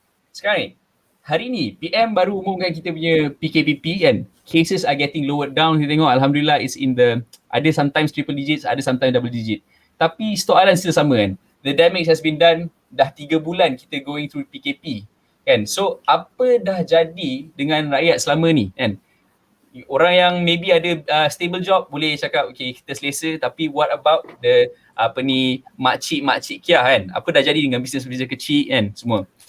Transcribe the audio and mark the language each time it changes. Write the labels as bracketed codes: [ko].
[ms] Sekarang ni, hari ni PM baru umumkan kita punya PKPP kan. [en] Cases are getting lowered down. [ms] Kita tengok [en] Alhamdulillah it's in the, ada sometimes triple digits, ada sometimes double digit. [ms] Tapi soalan still sama kan. [en] The damage has been done. [ms] Dah 3 bulan kita [en] going through [ms] PKP kan. So apa dah jadi dengan rakyat selama ni kan. Orang yang maybe ada stable job boleh cakap okay kita selesa, tapi [en] what about the [ms] makcik Kia kan, apa dah jadi dengan bisnes kecil kan semua.